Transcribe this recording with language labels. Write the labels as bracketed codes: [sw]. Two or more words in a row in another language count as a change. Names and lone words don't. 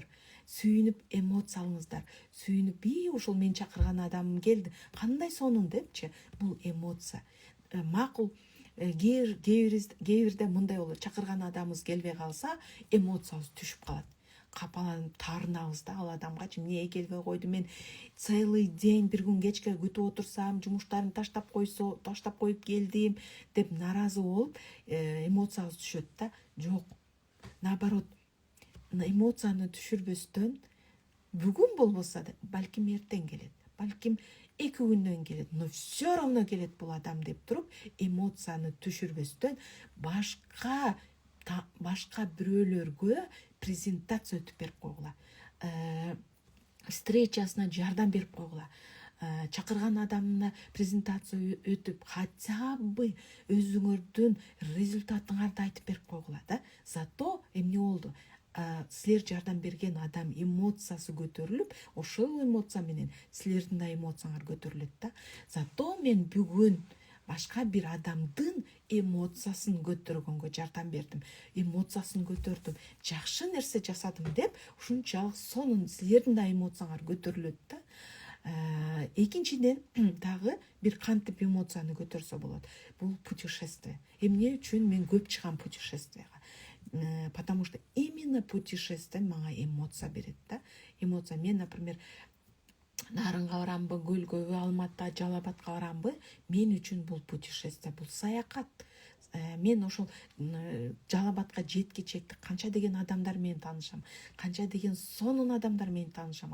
[ky] Сүйүнүп эмоция алыңыздар. Сүйүнүп, ошол мен чакырган адамым келди. Кандай сонун депчи. Бул эмоция. Макул, кээ бирде мындай болот. Чакырган адамыбыз келбей калса, эмоциябыз түшүп калат. Капаланып таарынабыз да, ал адамгачы эмне келбей койду, мен [ru] целый день [ky] бир күн кечке күтүп отурсам, жумуштарын таштап коюп келдим деп наразы болуп, эмоциябыз түшөт да. Жок. Наоборот, эмоцияны түшүрбөстөн бүгүн болбосо да, балким эртең келет, балким 2 күндөн келет, [ru] но все равно [ky] келет бул адам деп туруп, эмоцияны түшүрбөстөн башка бирөөлөргө презентация өтүп берип койгула. Встречасына жардам берип койгула. Чакырган адамына презентация өтүп, [ru] хотя бы [ky] өзүңөрдүн результатыңарды айтып берип койгула да. Зато эмне болду? Силер жардам берген адам эмоциясы көтөрүлүп, ошол эмоция менен силердин да эмоцияңар көтөрүлөт да. Зато мен бүгүн башка бир адамдын эмоциясын көтөргөнгө жардам бердим. Эмоциясын көтөрдүм, жакшы нерсе жасадым деп, ушунчалык сонун силердин да эмоцияңар көтөрүлөт да. Экинчиден дагы бир кантип эмоцияны көтөрсө болот. Бул путешествие. Эмне үчүн мен көп чыгам путешествияга? [ru] Потому что именно путешествие [ky] мага эмоция берет да. Эмоция. Мен, например, Нарынга барамбы, Көлгөбү, Алматта, Жалал Абадка барамбы, мен үчүн бул путешествие, бул саякат. Мен ошол Жалал Абадка жеткичекти канча деген адамдар менен таанышам, канча деген сонун адамдар менен таанышам.